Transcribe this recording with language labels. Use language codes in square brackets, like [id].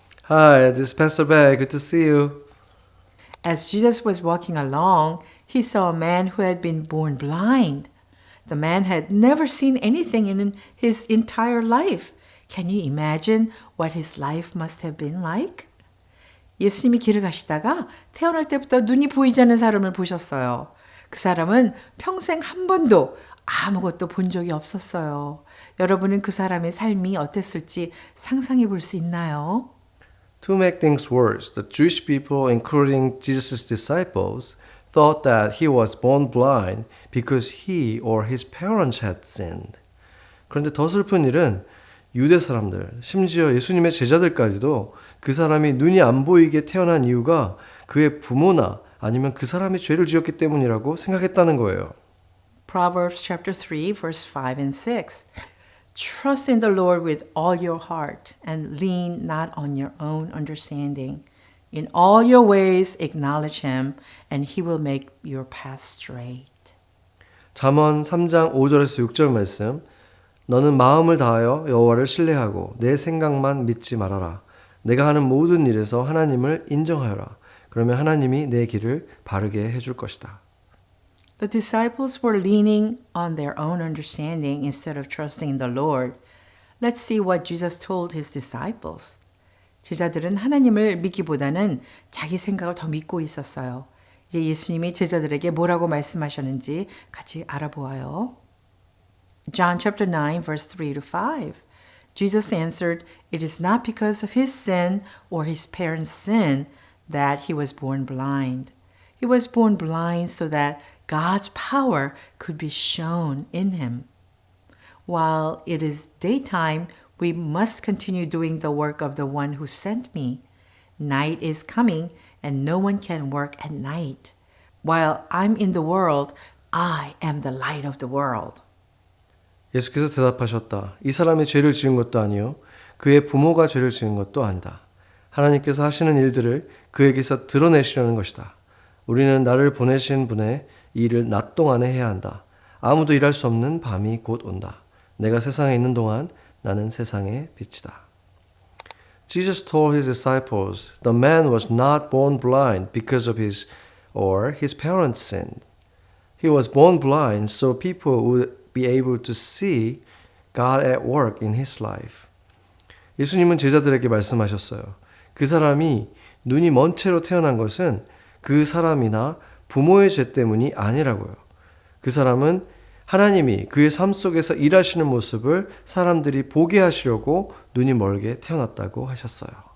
[en] Hi, this is Pastor Bear. Good to see you. As Jesus was walking along, he saw a man who had been born blind. The man had never seen anything in his entire life. Can you imagine what his life must have been like? [ko] 예수님이 길을 가시다가 태어날 때부터 눈이 보이지 않는 사람을 보셨어요. 그 사람은 평생 한 번도 아무것도 본 적이 없었어요. 여러분은 그 사람의 삶이 어땠을지 상상해 볼 수 있나요? [en] To make things worse, the Jewish people, including Jesus' disciples, thought that he was born blind because he or his parents had sinned. [ko] 그런데 더 슬픈 일은 유대 사람들, 심지어 예수님의 제자들까지도 그 사람이 눈이 안 보이게 태어난 이유가 그의 부모나 아니면 그 사람이 죄를 지었기 때문이라고 생각했다는 거예요. [en] Proverbs chapter 3 verse 5 and 6. Trust in the Lord with all your heart and lean not on your own understanding. In all your ways acknowledge Him and He will make your path straight. [ko] 잠언 3장 5절에서 6절 말씀. 너는 마음을 다하여 여호와를 신뢰하고 내 생각만 믿지 말아라. 내가 하는 모든 일에서 하나님을 인정하여라. 그러면 하나님이 내 길을 바르게 해줄 것이다. [en] The disciples were leaning on their own understanding instead of trusting in the Lord. Let's see what Jesus told His disciples. [ko] 제자들은 하나님을 믿기보다는 자기 생각을 더 믿고 있었어요. 이제 예수님이 제자들에게 뭐라고 말씀하셨는지 같이 알아보아요. [en] John chapter 9 verse 3 to 5. Jesus answered, "It is not because of his sin or his parents' sin that he was born blind. He was born blind so that God's power could be shown in him. While it is daytime, we must continue doing the work of the one who sent me. Night is coming, and no one can work at night. While I'm in the world, I am the light of the world." [ko] 예수께서 대답하셨다. 이 사람이 죄를 지은 것도 아니요 그의 부모가 죄를 지은 것도 아니다. 하나님께서 하시는 일들을 그에게서 드러내시려는 것이다. 우리는 나를 보내신 분의 일을 낮 동안에 해야 한다. 아무도 일할 수 없는 밤이 곧 온다. 내가 세상에 있는 동안 나는 세상의 빛이다. [en] Jesus told his disciples, the man was not born blind because of his parents sinned. He was born blind so people would be able to see God at work in his life. [ko] 예수님은 제자들에게 말씀하셨어요. 그 사람이 눈이 먼 채로 태어난 것은 그 사람이나 부모의 죄 때문이 아니라고요. 그 사람은 하나님이 그의 삶 속에서 일하시는 모습을 사람들이 보게 하시려고 눈이 멀게 태어났다고 하셨어요.